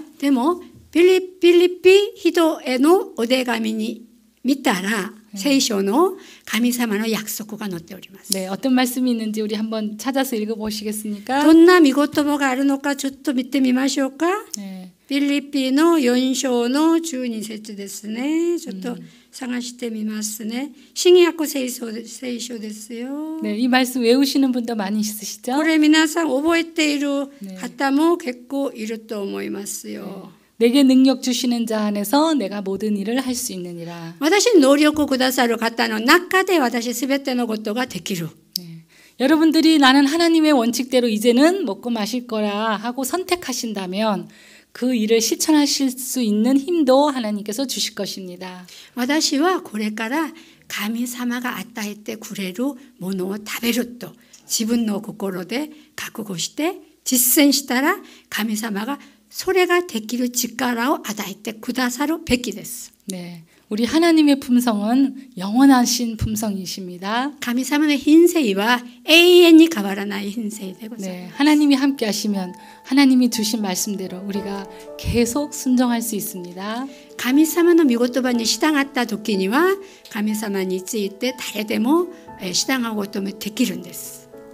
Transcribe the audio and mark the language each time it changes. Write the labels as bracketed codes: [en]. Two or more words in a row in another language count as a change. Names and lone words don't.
[ja] でもピリピ人へのお手紙に見たら聖書の神様の約束が載っております。 [ko] 네, 어떤 말씀이 있는지 우리 한번 찾아서 읽어보시겠습니까? [ja] どんな見言葉があるのかちょっと見てみましょうか。 [ko] 네, [ja] ピリピの4章の12節ですね。ちょっと探してみますね。新約聖書ですよ。 [ko] 네, 이 말씀 외우시는 분도 많이 있으시죠? [ja] これ皆さん覚えている方も結構いると思いますよ。 [ko] 내게 능력 주시는 자 안에서 내가 모든 일을 할 수 있느니라. [ja] 私に能力をくださる方の中で私すべてのことができる。 [ko] 네. 여러분들이 나는 하나님의 원칙대로 이제는 먹고 마실 거라 하고 선택하신다면 그 일을 실천하실 수 있는 힘도 하나님께서 주실 것입니다. [ja] 私はこれから神様が与えてくれるものを食べると自分の心で覚悟して実践したら神様がそれができる力を与えてくださるべきです。 [ko] 네, 우리 하나님의 품성은 영원하신 품성이십니다. [ja] 神様の品性は永遠に変わらない品性でございます。 [ko] 네, 하나님이 함께 하시면 하나님이 주신 말씀대로 우리가 계속 순종할 수 있습니다. [ja] 神様の御言葉に従った時には神様について誰でも従うこともできるんです。